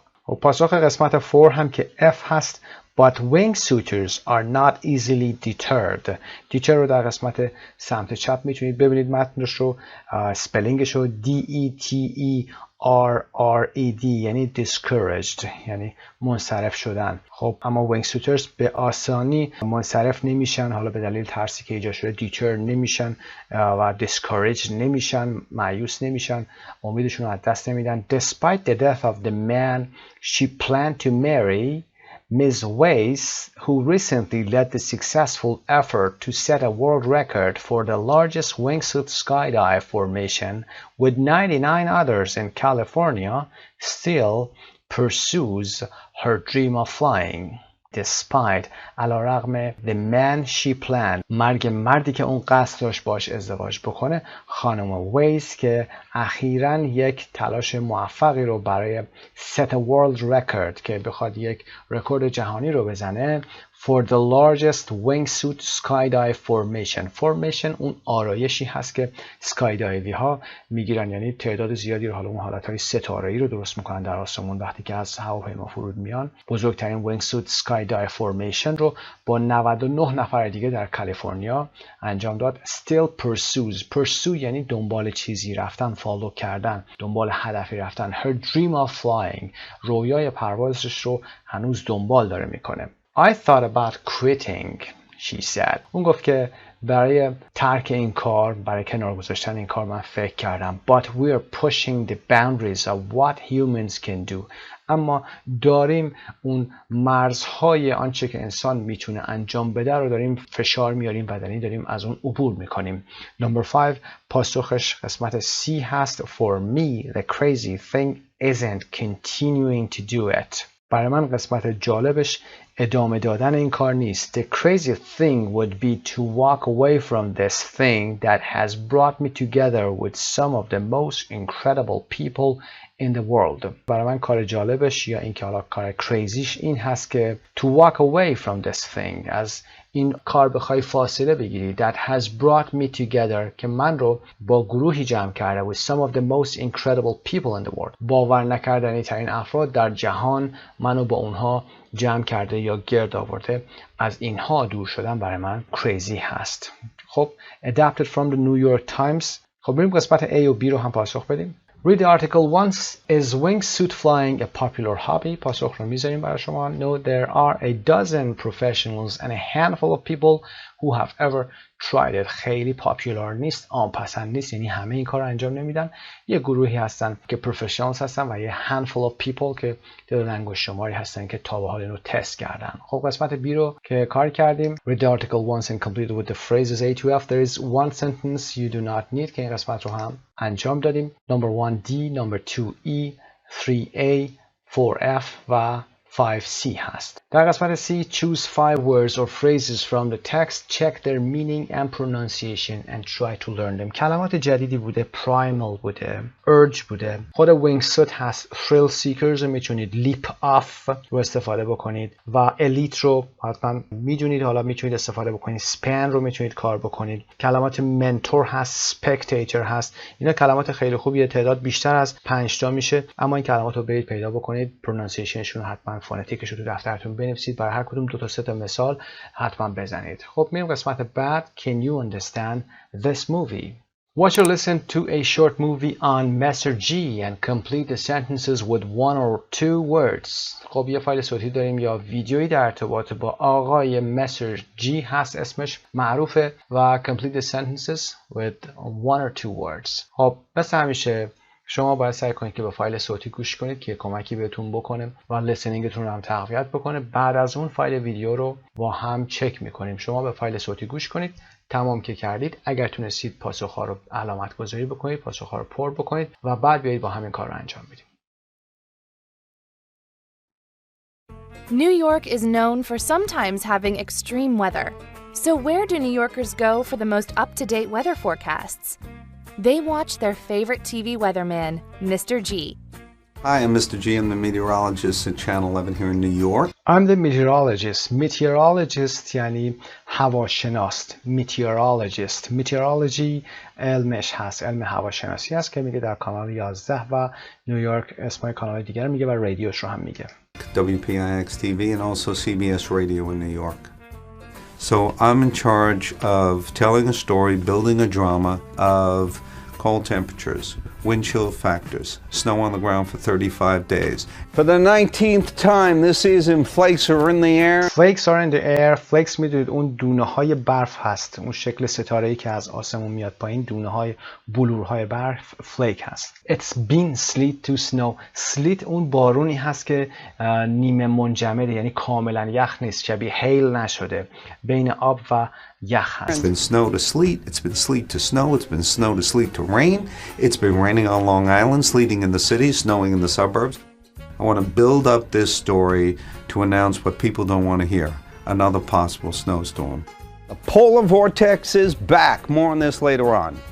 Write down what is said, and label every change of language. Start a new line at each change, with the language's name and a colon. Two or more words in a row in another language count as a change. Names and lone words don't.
Persian: و پاسخ قسمت 4 هم که F هست.
English: But wingsuiters are not easily deterred.
Persian: deter رو در قسمت سمت چپ میتونید ببینید متنش رو، سپلینگش رو D-E-T-E-R-R-E-D یعنی discouraged، یعنی منصرف شدن. خب اما wingsuiters به آسانی منصرف نمیشن، حالا به دلیل ترسی که ایجاد شده deter نمیشن و discouraged نمیشن، مایوس نمیشن، امیدشون رو از دست نمیدن.
English: Despite the death of the man she planned to marry, Ms. Weiss, who recently led the successful effort to set a world record for the largest wingsuit skydive formation with 99 others in California, still pursues her dream of flying. Despite علیرغم the man she planned،
Persian: مرگ مردی که اون قصد داشت باش ازدواج بکنه، خانم ویس که اخیراً یک تلاش موفقی رو برای
English: set a world record
Persian: که بخواد یک رکورد جهانی رو بزنه
English: for the largest wingsuit skydive formation
Persian: اون آرایشی هست که سکایدایوی ها میگیرن، یعنی تعداد زیادی رو، حالا اون حالتهای ستاره‌ای رو درست میکنن در آسمون وقتی که از هواپیما فرود میان. بزرگترین
English: wingsuit skydive formation
Persian: رو با 99 نفر دیگه در کالیفرنیا انجام داد.
English: still pursue
Persian: یعنی دنبال چیزی رفتن، فالو کردن، دنبال هدفی رفتن.
English: her dream of flying
Persian: رویای پروازش رو هنوز دنبال داره میکنه.
English: I thought about quitting, she said.
Persian: اون گفت که برای ترک این کار، برای کنار گذاشتن این کار من فکر کردم.
English: But we're pushing the boundaries of what humans can do.
Persian: اما داریم اون مرزهای آنچه که انسان میتونه انجام بده رو داریم فشار میاریم و داریم از اون عبور میکنیم.
English: Number 5
Persian: پاسخش قسمت C هست.
English: For me, the crazy thing isn't continuing to do it.
Persian: برای من قسمت جالبش ادامه دادن این کار نیست.
English: The crazy thing would be to walk away from this thing that has brought me together with some of the most incredible people in the world.
Persian: برای من کار جالبش یا این که حالا کار کریزیش این هست که
English: to walk away from this thing،
Persian: از این کار بخوای فاصله بگیری.
English: That has brought me together
Persian: که من رو با گروهی جمع کرده
English: with some of the most incredible people in the world.
Persian: باور نکردنی ترین افراد در جهان منو با اونها جمع کرده یا گرد آورده. از اینها دور شدن برای من کریزی هست.
English: خب adapted from the New York Times.
Persian: خب بریم قسمت A و B رو هم پاسخ بدیم.
English: Read the article once. Is wingsuit flying a popular hobby?
Persian: پاسخ رو میذاریم برای شما.
English: No, there are a dozen professionals and a handful of people who have ever tried it.
Persian: خیلی پاپولار نیست، عام پسند نیست، یعنی همه این کار رو انجام نمیدن. یه گروهی هستن که پروفشنالز هستن و یه
English: handful of people
Persian: که تعداد انگشت شماری هستن که تا به حال اینو تست کردن. خب قسمت B رو که کار کردیم.
English: Read the article once and complete it with the phrases A to F. There is one sentence you do not need
Persian: که این قسمت رو هم انجام دادیم.
English: Number 1D, number 2E, 3A,
Persian: 4F و 5C هست. در قسمت
English: C, choose 5 words or phrases from the text, check their meaning and pronunciation and try to learn them.
Persian: کلمات جدیدی بوده، primal بوده، urge بوده، خود wingsuit هست،
English: thrill seekers
Persian: رو میتونید
English: leap off
Persian: رو استفاده بکنید و elite رو حتما میدونید، حالا میتونید استفاده بکنید. span رو میتونید کار بکنید. کلمات mentor هست، spectator هست. اینا کلمات خیلی خوبیه، تعداد بیشتر از 5 تا میشه، اما این کلمات رو برید پیدا بکنید، پرونانسیشنشون رو حتما فونتیکش رو تو دفترتون بنویسید، برای هر کدوم 2 تا 3 تا مثال حتما بزنید. خب میریم قسمت بعد.
English: Can you understand this movie? Watch or listen to a short movie on Mr. G and complete the sentences with 1 or 2 words.
Persian: خب یه فایل صوتی داریم یا ویدیویی در ارتباط با آقای Mr.
English: G
Persian: هست، اسمش معروفه، و
English: complete the sentences with 1 or 2 words.
Persian: خب مثل همیشه شما باید سعی کنید که به فایل صوتی گوش کنید که کمکی بهتون بکنه و لسنینگتون رو هم تقویت بکنه. بعد از اون فایل ویدیو رو با هم چک میکنیم. شما به فایل صوتی گوش کنید، تمام که کردید اگر تونستید پاسخ‌ها رو علامت گذاری بکنید، پاسخ‌ها رو پر بکنید و بعد بیایید با همین کار رو انجام بدید.
English: New York is known for sometimes having extreme weather. So where do New Yorkers go for the most up-to-date weather forecasts? They watch their favorite TV weatherman, Mr. G. Hi, I'm Mr. G. I'm the meteorologist at Channel 11 here in New York. I'm the meteorologist. Meteorologist
Persian: یعنی هواشناس.
English: Meteorologist. Meteorology
Persian: علمش هست. علم هواشناسی هست که میگه در کانال 11 و نیویورک اسمای کانال دیگر میگه و رادیوش رو هم میگه.
English: WPIX TV and also CBS Radio in New York. So I'm in charge of telling a story, building a drama of cold temperatures, wind chill factors, snow on the ground for 35 days. For the 19th time this season, flakes are in the air. Flakes are in the air. Flakes
Persian: میدونید اون دونه های برف هست. اون شکل ستاره‌ای که از آسمون میاد پایین، دونه های بلورهای برف فلیک هست.
English: It's been sleet to snow.
Persian: Sleet اون بارونی هست که نیمه منجمده، یعنی کاملا یخ نیست، شبیه هیل نشده، بین آب و یخ هست.
English: It's been snow to sleet, it's been sleet to snow, it's been snow to sleet to rain, it's been raining on Long Island, sleeting in the city, snowing in the suburbs. I want to build up this story to announce what people don't want to hear, another possible snowstorm. The polar vortex is back, more on this later on.